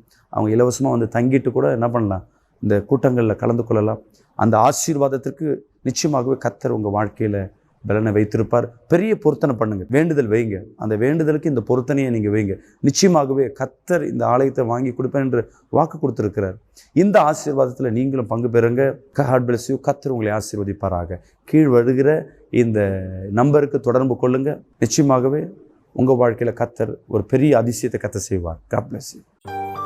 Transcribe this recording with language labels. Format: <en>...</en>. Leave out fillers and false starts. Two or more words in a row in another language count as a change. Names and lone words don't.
<ta>அவங்க இலவசமாக வந்து தங்கிட்டு கூட என்ன பண்ணலாம், இந்த கூட்டங்களில் கலந்து கொள்ளலாம். அந்த ஆசீர்வாதத்திற்கு நிச்சயமாகவே கர்த்தர் உங்கள் வாழ்க்கையில் பலனை வைத்திருப்பார். பெரிய பொருத்தனை பண்ணுங்க, வேண்டுதல் வைங்க. அந்த வேண்டுதலுக்கு இந்த பொருத்தனையை நீங்கள் வைங்க. நிச்சயமாகவே கர்த்தர் இந்த ஆலயத்தை வாங்கி கொடுப்பேன் என்று வாக்கு கொடுத்திருக்கிறார். இந்த ஆசீர்வாதத்தில் நீங்களும் பங்கு பெறுங்க.</ta> <en>God bless you.</en> <ta>கர்த்தர் உங்களை ஆசீர்வதிப்பாராக. கீழ் வருகிற இந்த நம்பருக்கு தொடர்பு கொள்ளுங்க. நிச்சயமாகவே உங்கள் வாழ்க்கையில் கர்த்தர் ஒரு பெரிய அதிசயத்தை கர்த்தர் செய்வார்.</ta> <en>God bless you.</en>